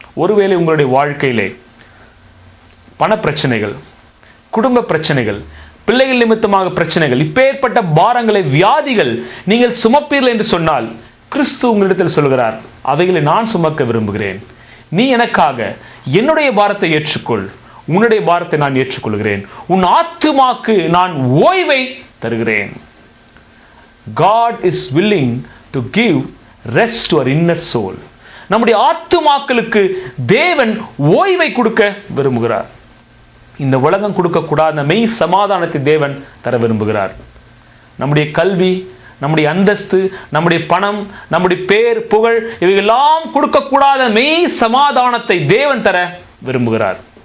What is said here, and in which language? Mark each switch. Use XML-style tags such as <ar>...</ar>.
<ta>ஒருவேளை உங்களுடைய வாழ்க்கையிலே பண பிரச்சனைகள், குடும்ப பிரச்சனைகள், பிள்ளைகள் நிமித்தமாக பிரச்சனைகள், இப்பேற்பட்ட பாரங்களை, வியாதிகள் நீங்கள் சுமப்பீர்கள் என்று சொன்னால், கிறிஸ்து உங்களிடத்தில் சொல்கிறார், அவைகளை நான் சுமக்க விரும்புகிறேன், நீ எனக்காக என்னுடைய பாரத்தை ஏற்றுக்கொள், உன்னுடைய பாரத்தை நான் ஏற்றுக்கொள்கிறேன், உன் ஆத்துமாக்கு நான் ஓய்வை தருகிறேன்.</ta> <en>God is willing to give rest to our inner soul.</en> <ta>நம்முடைய ஆத்துமாக்களுக்கு தேவன் ஓய்வை கொடுக்க விரும்புகிறார். இந்த உலகம் கொடுக்கக்கூடாத மெய் சமாதானத்தை தேவன் தர விரும்புகிறார். நம்முடைய கல்வி, நம்முடைய அந்தஸ்து, நம்முடைய பணம், நம்முடைய பேர், புகழ், இவையெல்லாம் கொடுக்கக்கூடாத மெய் சமாதானத்தை தேவன் தர விரும்புகிறார்.</ta>